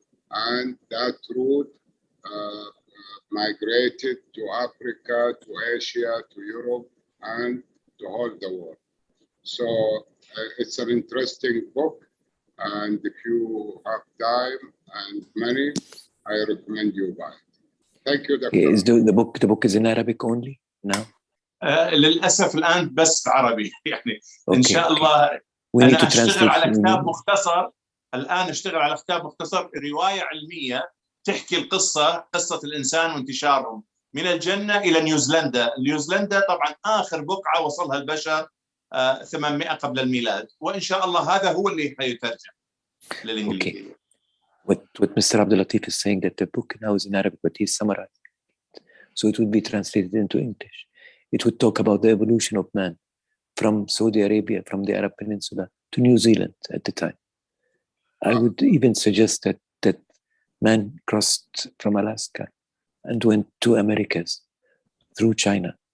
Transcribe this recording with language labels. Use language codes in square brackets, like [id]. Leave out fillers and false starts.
[en] And that route migrated to Africa, to Asia, to Europe, and to all the world. So it's an interesting book, and if you have time and money, I recommend you buy it. Thank you, Dr. Is the book is in Arabic only now? [ar] للأسف الآن بس عربي يعني. إن شاء الله أنا أشتغل على كتاب مختصر. الآن أشتغل على كتاب مختصر رواية علمية تحكي قصة الإنسان وانتشارهم من الجنة إلى نيوزيلندا. نيوزيلندا طبعا آخر بقعة وصلها البشر 800 قبل الميلاد، وإن شاء الله هذا هو اللي حيترجم للإنجليزية. [en] What Mr. Abdul Latif is saying that the book now is in Arabic, but he's summarizing it. So it would be translated into English. It would talk about the evolution of man from Saudi Arabia, from the Arab Peninsula to New Zealand at the time. I would even suggest that man crossed from Alaska and went to Americas through China.